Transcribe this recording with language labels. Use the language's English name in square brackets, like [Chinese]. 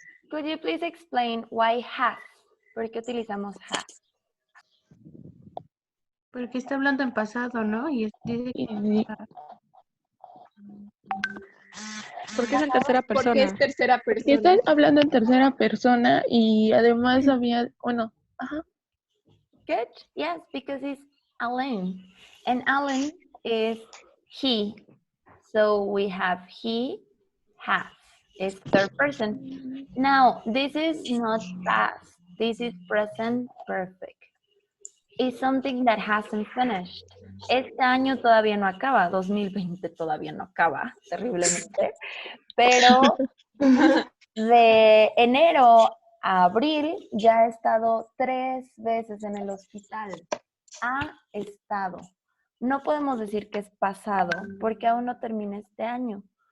[English] Could you please explain why has? [Spanish] ¿Por qué utilizamos has? Porque está hablando en pasado, ¿no? Y dice que... Porque es en tercera persona. Porque es tercera persona. Y estás hablando en tercera persona y además había, bueno, ajá. [English] Good. Yes, because it's Alan. And Alan is he. So we have he, has. It's third person. Now, this is not past. This is present perfect. is something that hasn't finished. [Spanish] Este año todavía no acaba, 2020 todavía no acaba, terriblemente, pero de enero a abril ya he estado 3 veces en el hospital. Ha estado. No podemos decir que es pasado porque aún no termina este año.